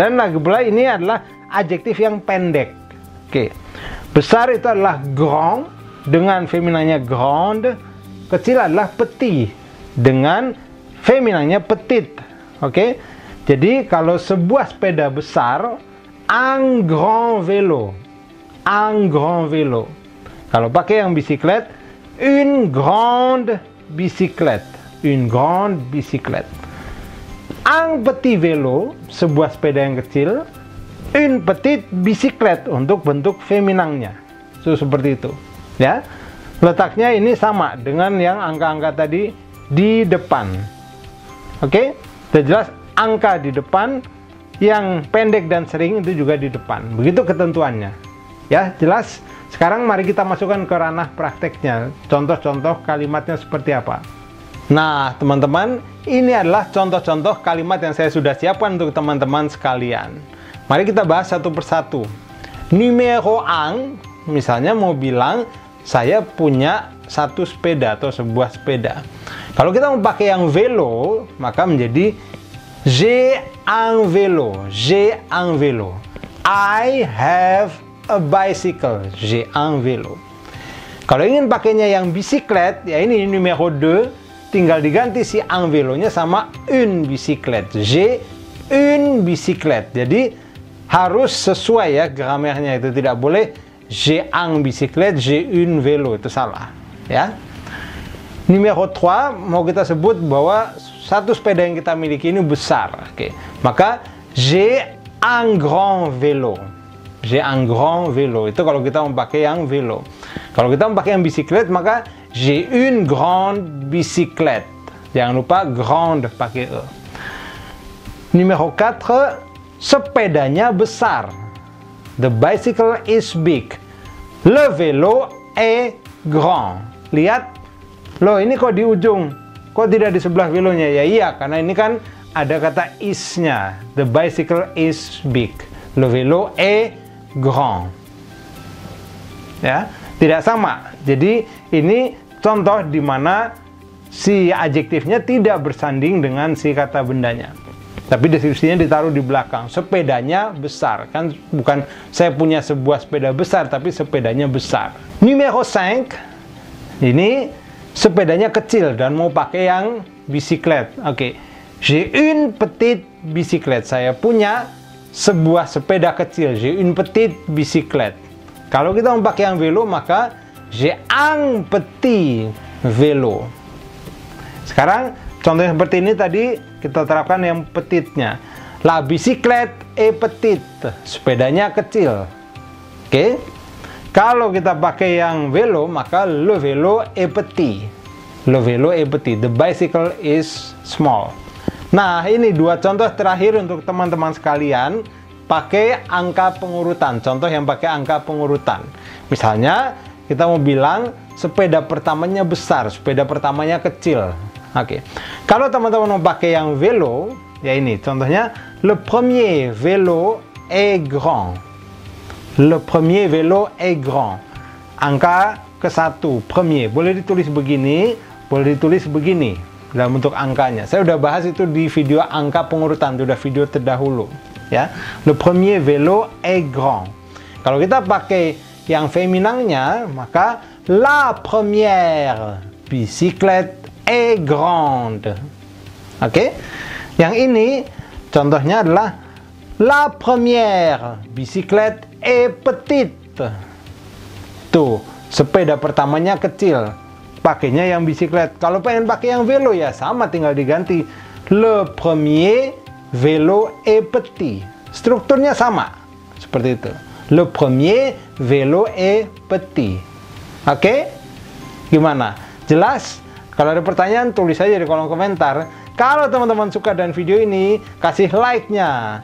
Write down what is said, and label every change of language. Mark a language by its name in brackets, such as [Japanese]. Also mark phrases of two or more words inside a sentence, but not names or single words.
[Indonesian] Dan lagi pula ini adalah adjektif yang pendek. Oke. Besar itu adalah grand dengan feminanya grande. Kecil adalah petit dengan feminanya petite. Oke, jadi kalau sebuah sepeda besar, [French] un grand vélo, un grand vélo. [Indonesian] Kalau pakai yang bisiklet, [French] une grande bicyclette, une grande bicyclette. Un petit vélo, [Indonesian] sebuah sepeda yang kecil, [French] une petite bicyclette [Indonesian] untuk bentuk feminannya. So, seperti itu, ya. Letaknya ini sama dengan yang angka-angka tadi di depan. Oke. Sudah jelas, angka di depan, yang pendek dan sering itu juga di depan. Begitu ketentuannya. Ya, jelas. Sekarang mari kita masukkan ke ranah prakteknya. Contoh-contoh kalimatnya seperti apa. Nah, teman-teman, ini adalah contoh-contoh kalimat yang saya sudah siapkan untuk teman-teman sekalian. Mari kita bahas satu persatu. Numero 1, misalnya mau bilang, saya punya satu sepeda atau sebuah sepeda. Kalau kita mau pakai yang vélo, maka menjadi [French] j'ai un vélo, j'ai un vélo. [English] I have a bicycle, [French] j'ai un vélo. [Indonesian] Kalau ingin pakainya yang bisiklet, ya ini numero 2, tinggal diganti si [French] un vélo- [Indonesian] nya sama [French] une bicyclette. J'ai une bicyclette. [Indonesian] Jadi harus sesuai ya gramernya, itu tidak boleh [French] j'ai un bicyclette, j'ai une vélo, [Indonesian] itu salah, ya. Numero 3 mau kita sebut bahwa satu sepeda yang kita miliki ini besar. Oke. Maka [French] j'ai un grand vélo. j'ai un grand vélo. [Indonesian] Itu kalau kita memakai yang vélo. Kalau kita memakai yang bisiklet, maka [French] j'ai une grande bicyclette. [Indonesian] Jangan lupa grande pakai E. Numéro 4, sepedanya besar. [English] The bicycle is big. [French] Le vélo est grand. [Indonesian] Lihat, loh ini kok di ujung, kok tidak di sebelah velonya? Ya iya, karena ini kan ada kata is-nya. [English] The bicycle is big. [French] Le vélo est grand. [Indonesian] Ya, tidak sama. Jadi ini contoh di mana si adjektifnya tidak bersanding dengan si kata bendanya. Tapi deskripsinya ditaruh di belakang. Sepedanya besar. Kan bukan saya punya sebuah sepeda besar, tapi sepedanya besar. Numéro 5. Ini sepedanya kecil dan mau pakai yang bisiklet. Oke. [French] J'ai une petite bicyclette. [Indonesian] Saya punya sebuah sepeda kecil. [French] J'ai une petite bicyclette. [Indonesian] Kalau kita mau pakai yang vélo, maka [French] j'ai un petit vélo. [Indonesian] Sekarang contoh yang seperti ini tadi kita terapkan yang petitnya. [French] La bicyclette est petite. [Indonesian] Sepedanya kecil. Oke. Kalau kita pakai yang vélo, maka [French] le vélo est petit. Le vélo est petit. [English] The bicycle is small. [Indonesian] Nah, ini dua contoh terakhir untuk teman-teman sekalian pakai angka pengurutan. Contoh yang pakai angka pengurutan. Misalnya, kita mau bilang sepeda pertamanya besar, sepeda pertamanya kecil. Oke. Kalau teman-teman mau pakai yang vélo, ya ini contohnya, [French] le premier vélo est grand. Le premier vélo est grand. [Indonesian] Angka ke-1, premier. Boleh ditulis begini, boleh ditulis begini dalam bentuk angkanya. Saya udah bahas itu di video angka pengurutan, itu udah video terdahulu. Ya, [French] le premier vélo est grand. [Indonesian] Kalau kita pakai yang feminangnya, maka [French] la première bicyclette est grande. [Indonesian] Oke. Yang ini contohnya adalah [French] la première bicyclette est petite. [Indonesian] Tuh, sepeda pertamanya kecil. Pakainya yang bisiklet. Kalau pengen pakai yang vélo ya sama, tinggal diganti. [French] Le premier vélo est petit. [Indonesian] Strukturnya sama. Seperti itu. [French] Le premier vélo est petit. [Indonesian] Oke? Gimana? Jelas? Kalau ada pertanyaan, tulis saja di kolom komentar. Kalau teman-teman suka dengan video ini, kasih like-nya.